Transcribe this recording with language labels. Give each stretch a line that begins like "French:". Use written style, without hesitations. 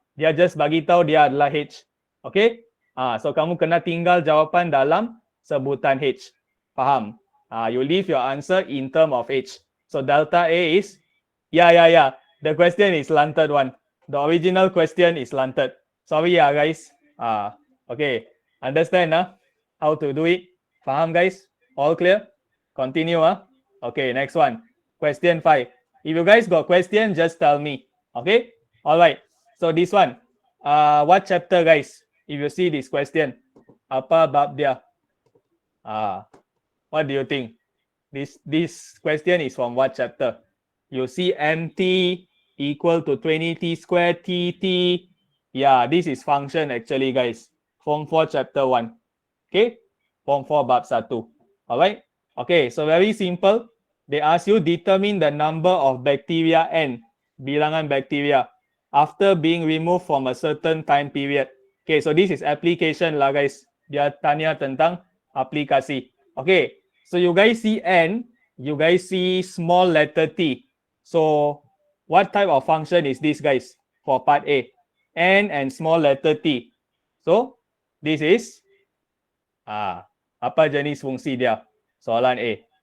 Malay: Dia
English: just
Malay: bagi tahu dia adalah H. Okay? So kamu kena tinggal jawapan dalam sebutan H. Faham?
English: You leave your answer in term of H. So delta A is, yeah. The question is slanted one. The original question is slanted. Sorry guys. Okay. Understand how to do it? Faham guys? All clear? Continue Okay, next one. Question 5. If you guys got question, just tell me. Okay? Alright. So this one. What chapter guys? If you see this question.
Malay: Apa bab dia?
English: What do you think? This question is from what chapter? You see MT equal to 20t squared TT. Yeah, this is function actually guys. Form 4 chapter 1. Okay? Form 4 bab 1. Alright? Okay, so very simple. They ask you determine the number of bacteria N. Bilangan bacteria. After being removed from a certain time period. Okay, so this is application lah guys.
Malay: Dia tanya tentang aplikasi.
English: Okay, so you guys see N, you guys see small letter T. So what type of function is this guys for part A? N and small letter T. So this is
Malay: apa jenis fungsi dia? Soalan A.